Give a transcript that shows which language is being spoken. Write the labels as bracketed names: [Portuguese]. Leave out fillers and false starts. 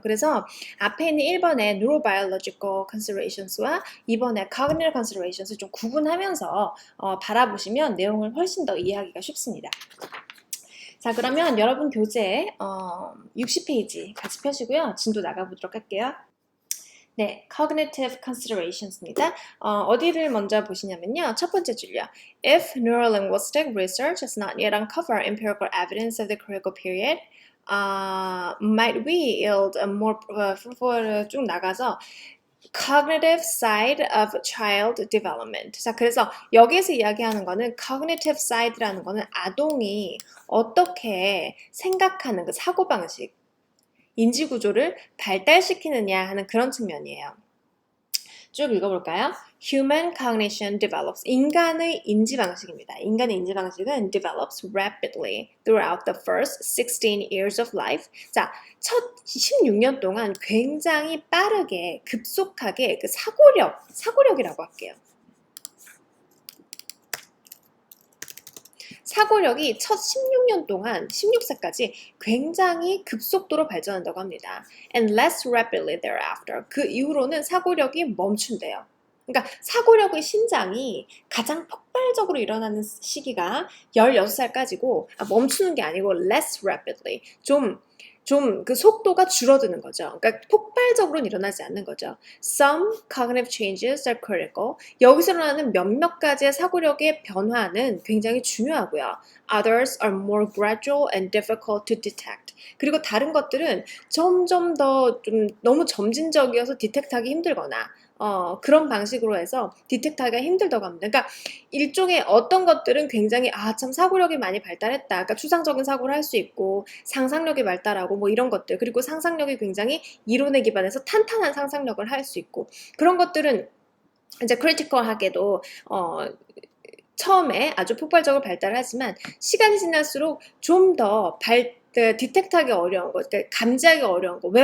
[Korean] 그래서 앞에 있는 1번의 [English] neurobiological considerations [Korean] 와 2번의 [English] cognitive considerations [Korean] 을 좀 구분하면서 바라보시면 내용을 훨씬 더 이해하기가 쉽습니다. 자, 그러면 여러분 교재 60페이지 같이 펴시고요. 진도 나가보도록 할게요. 네, [English] cognitive considerations [Korean] 입니다. 어디를 먼저 보시냐면요. 첫 번째 줄요. [English] If neurolinguistic research has not yet uncovered empirical evidence of the critical period, might we yield a more [Korean] 쭉 나가서 [English] cognitive side of child development. [Korean] 자, 그래서 여기에서 이야기하는 거는 [English] cognitive side [Korean] 라는 거는 아동이 어떻게 생각하는 그 사고방식, 인지구조를 발달시키느냐 하는 그런 측면이에요. 쭉 읽어볼까요? [English] Human cognition develops. [Korean] 인간의 인지 방식입니다. 인간의 인지 방식은 [English] develops rapidly throughout the first 16 years of life. [Korean] 자, 첫 16년 동안 굉장히 빠르게, 급속하게 그 사고력이라고 할게요. 사고력이 첫 16년 동안 16세까지 굉장히 급속도로 발전한다고 합니다. [English] And less rapidly thereafter. [Korean] 그 이후로는 사고력이 멈춘대요. 그러니까 사고력의 신장이 가장 폭발적으로 일어나는 시기가 16살까지고 멈추는 게 아니고 [English] less rapidly. [Korean] 좀 그 속도가 줄어드는 거죠. 그러니까 폭발적으로는 일어나지 않는 거죠. [English] Some cognitive changes are critical. [Korean] 여기서 일어나는 몇몇 가지의 사고력의 변화는 굉장히 중요하고요. [English] Others are more gradual and difficult to detect. [Korean] 그리고 다른 것들은 점점 더 좀 너무 점진적이어서 디텍트하기 힘들거나 그런 방식으로 해서 디텍트하기가 힘들다고 합니다. 그러니까 일종의 어떤 것들은 굉장히 참 사고력이 많이 발달했다. 그러니까 추상적인 사고를 할 수 있고 상상력이 발달하고 뭐 이런 것들, 그리고 상상력이 굉장히 이론에 기반해서 탄탄한 상상력을 할 수 있고, 그런 것들은 이제 크리티컬하게도 처음에 아주 폭발적으로 발달하지만 시간이 지날수록 좀 더 디텍트하기 어려운 거, 그러니까 감지하기 어려운 거.